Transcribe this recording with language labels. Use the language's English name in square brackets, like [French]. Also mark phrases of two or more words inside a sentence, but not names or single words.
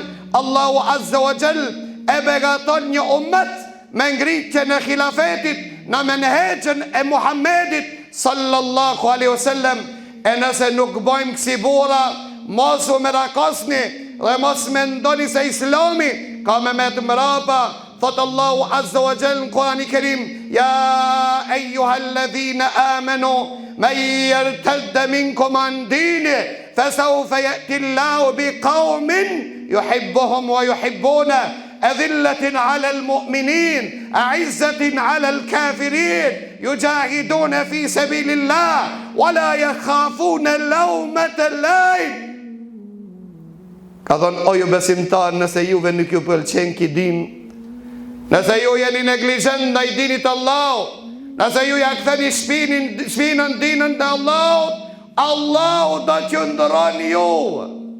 [Arabic] الله عز وجل [Albanian] e begaton një ummet me ngritjen e khilafetit në menhexhen e Muhammedit [Arabic] صلى الله عليه وسلم. [Albanian] E nëse nuk bojmë kësi burra, mos u merakosni dhe mos mendoni se Islami ka me të mrapa. [Arabic] Thot الله عز وجل [Albanian] në Kur'an i Kerim: [Arabic] يا أيها الذين آمنوا من يرتد منكم عن دينه فسوف يأتي الله بقوم يحبهم ويحبونه أذلة على المؤمنين أعزة على الكافرين يجاهدون في سبيل الله ولا يخافون لومة لائم. [Albanian] Ka thonë, o ju besimtar, nëse juve nuk ju pëlqen ky din, nëse ju jeni neglizhent ndaj dinit Allahut, nëse ju ja ktheni shpinën dinën të Allahut, Allahu do t'ju ndron ju.